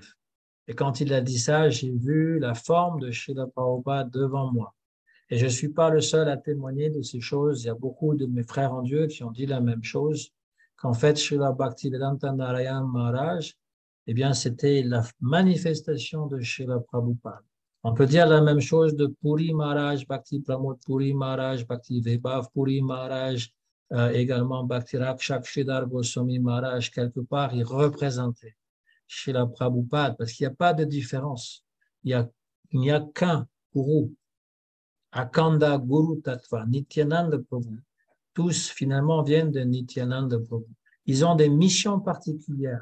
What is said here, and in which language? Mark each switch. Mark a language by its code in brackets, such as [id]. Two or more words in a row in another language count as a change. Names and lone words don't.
[fr] Et quand il a dit ça, j'ai vu la forme de Srila Prabhupada devant moi. Et je ne suis pas le seul à témoigner de ces choses. Il y a beaucoup de mes frères en Dieu qui ont dit la même chose, qu'en fait, Srila Bhaktivedanta Narayan Maharaj, eh bien, c'était la manifestation de Srila Prabhupada. On peut dire la même chose de Puri Maharaj, Bhakti Pramod Puri Maharaj, Bhakti Vaibhav Puri Maharaj, également Bhakti Rakshak Sridhar Goswami Maharaj, quelque part, il représentait Srila Prabhupada, parce qu'il n'y a pas de différence. Il n'y a qu'un gourou. Akanda Guru Tattva, Nityananda Prabhu. Tous, finalement, viennent de Nityananda Prabhu. Ils ont des missions particulières.